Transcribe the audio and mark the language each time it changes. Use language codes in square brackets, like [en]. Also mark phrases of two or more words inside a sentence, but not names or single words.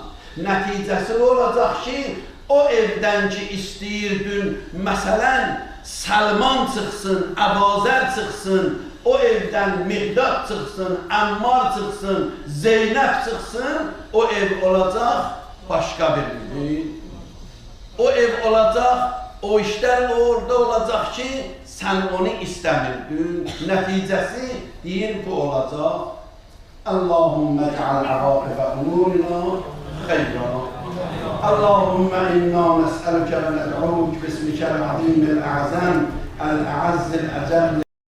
[az] Nəticəsi olacaq ki, o evdən ki, istəyirdin, məsələn, Səlman çıxsın, Əbazər çıxsın, o evdən Miqdad çıxsın, Əmmar çıxsın, Zeynəb çıxsın, o ev olacaq başqa bir ev. O ev olacaq, o işlər orada olacaq ki, sən onu istəmirdin. Nəticəsi deyir, bu olacaq. [ar] اللهم اجعل عاقبة أمورنا خيرا. اللهم إنا نسألك وندعوك باسمك العظيم الأعظم الأعز الأجل